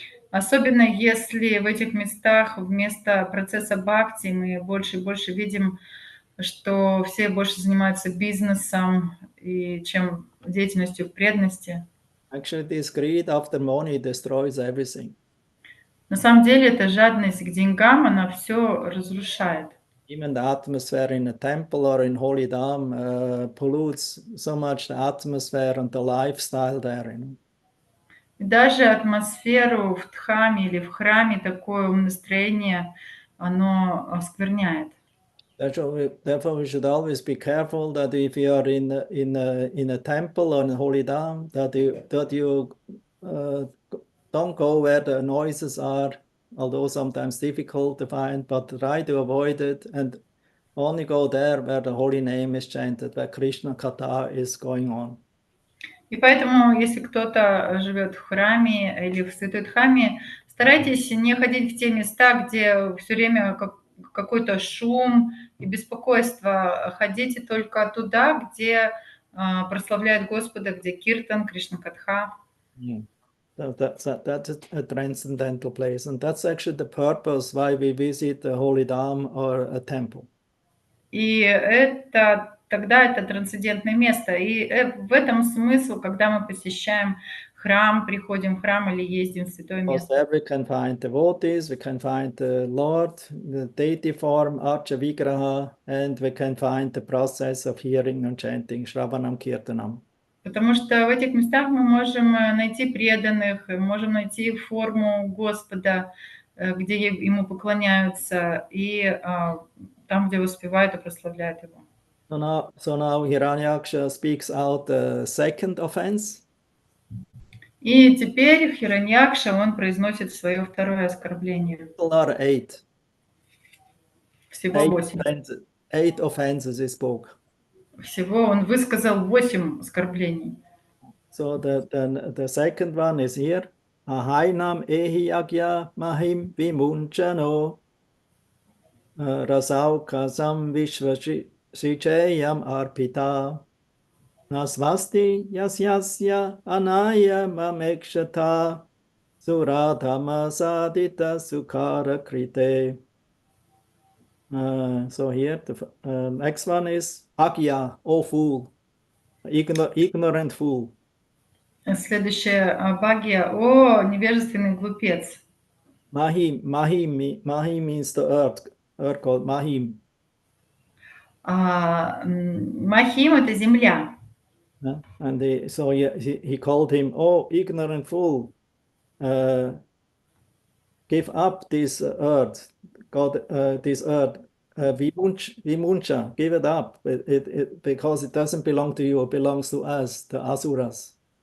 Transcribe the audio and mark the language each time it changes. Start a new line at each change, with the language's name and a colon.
Russian: Особенно если в этих местах вместо процесса бхакти мы больше и больше видим, что все больше занимаются бизнесом, чем деятельностью в преданности.
English: Actually, this greed after money destroys everything.
Russian: На самом деле эта жадность к деньгам, она все разрушает.
English: Even the atmosphere in a temple or in holy dham pollutes so much the atmosphere and the lifestyle there.
Russian: И даже атмосферу в дхаме или в храме такое настроение, оно оскверняет.
English: Therefore, we should always be careful that if you are in a temple or in a holy dham, that you don't go where the noises are, although sometimes difficult to find, but try to avoid it and only go there where the holy name is chanted, where Krishna Katha is going on.
Russian: И поэтому, если кто-то живет в храме или в святой дхаме, старайтесь не ходить в те места, где все время какой-то шум и беспокойство. Ходите только туда, где прославляют Господа, где киртан, Кришна Катха.
English: So that's a transcendental place, and that's actually the purpose why we visit the holy dham or a temple.
Russian: И тогда это трансцендентное место. И в этом смысл, когда мы посещаем храм, приходим в храм или ездим в святое место.
English: There we can find devotees, we can find the Lord, the deity form, Archa Vigraha, and we can find the process of hearing and chanting, Shravanam Kirtanam.
Russian: Потому что в этих местах мы можем найти преданных, можем найти форму Господа, где Ему поклоняются, и там, где воспевают и прославляют Его.
English: So now Hiranyakša speaks out the second offense.
Russian: И теперь Хираньякша, он произносит свое второе оскорбление. Всего 8.
English: 8 offenses he spoke.
Russian: Всего он высказал 8 оскорблений.
English: So the second one is here.
Sanskrit: Ahainam ehi agya mahim vimunchano rasau kasam vishvasichayam arpita. Nasvasti yasyasya anaya mamekshata suradhama sadita sukhara krite.
English: So here, the next one is Agya, oh fool, ignorant fool.
Russian: Следующее, Бхагья, о, невежественный глупец.
English: Mahi means the earth called Mahim.
Russian: Махим – это земля.
English: And so he called him, oh, ignorant fool, give up this earth, God, this earth, Vimuncha, give it up, because it doesn't belong to you, it belongs to us, the Asuras.